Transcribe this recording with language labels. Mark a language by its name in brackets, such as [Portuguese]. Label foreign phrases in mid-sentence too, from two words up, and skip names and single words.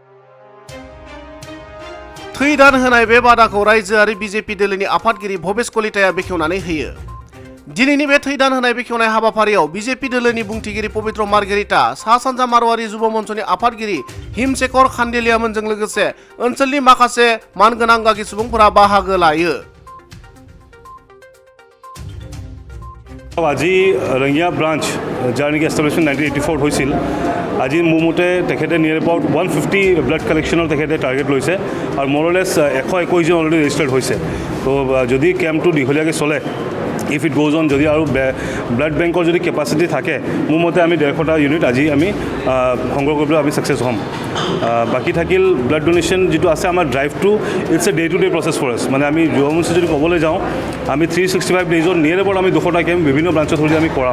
[Bodo] थै दान होनाय बे बादाखौ रायजोआरि बिजेपि दोलोनि आफादगिरि भबेश कलिताया बेखेवनानै होयो। दिनैनि बे थै दान होनाय बेखेवनाय हाबाफारियाव बिजेपि दोलोनि बुंथिगिरि पबित्र मार्गेरिटा, सा सानजा मारुवारि जुब मन्चनि आफादगिरि हिमशेखर खान्डेलियामोनजों लोगोसे ओनसोलनि माखासे मानगोनां गागि सुबुंफोरा बाहागो लायो। [Assamese] আজি ৰঙিয়া ব্ৰাঞ্চ যাৰ নেকি এষ্টাব্লিছমেণ্ট 1984 হৈছিল, আজি মোৰ মতে তেখেতে [English] near about [Assamese] 150 [English] blood collection [Assamese] তেখেতে টাৰ্গেট লৈছে আৰু মৰলেছ 121 জন [English] already registered [Assamese] হৈছে। তো যদি কেম্পটো দীঘলীয়াকৈ চলে, [English] if it goes on, [Assamese] যদি আৰু [English] blood bank [Assamese] যদি কেপাচিটি থাকে, মোৰ মতে আমি 150টা ইউনিট আজি আমি সংগ্ৰহ কৰিবলৈ আমি ছাকচেছ হ'ম। বাকী থাকিল [English] blood donation [Assamese] যিটো আছে আমাৰ ড্ৰাইভটো, [English] it's a day to day process for us. [Assamese] মানে আমি যুৱ মঞ্চ যদি ক'বলৈ যাওঁ, আমি 365 ডেইজত [English] near about [Assamese] আমি 200টা কেম্প বিভিন্ন ব্ৰাঞ্চত হ'লে আমি কৰাওঁ।